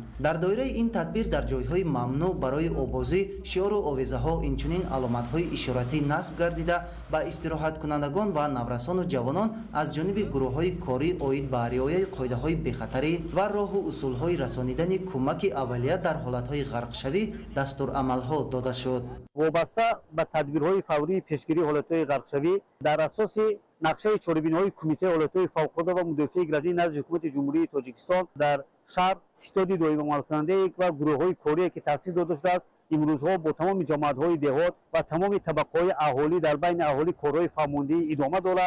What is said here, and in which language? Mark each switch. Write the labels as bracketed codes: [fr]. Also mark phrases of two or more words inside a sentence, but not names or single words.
[tg] در دایره این تدبیر در جایهای ممنوع برای آبازی شعار و آویزه‌ها اینچنین علامت‌های اشاراتی نصب گردیده با استراحت کنندگان و نورسان و جوانان از جانب گروه‌های کاری عاید به رعایت قاعده‌های بی‌خطری و راه و اصول‌های رسانیدن کمک اولیه در حالت‌های غرقشوی دستورالعمل‌ها داده شد. وابسته به تدبیرهای فوری پیشگیری حالت‌های غرقشوی در اساس нақшаи чорабиниҳои кумитаи ҳолатҳои фавқулодда ва мудофиаи гражданӣ назди ҳукумати ҷумҳурии тоҷикистон дар шаҳр ситоди доимиамалкунандае ва гурӯҳҳои корие ки таъсис дода шудааст имрӯзҳо бо тамоми ҷамоатҳои деҳот ва тамоми табақаҳои аҳолӣ дар байни аҳолӣ корҳои фаҳмондӣ идома дорад.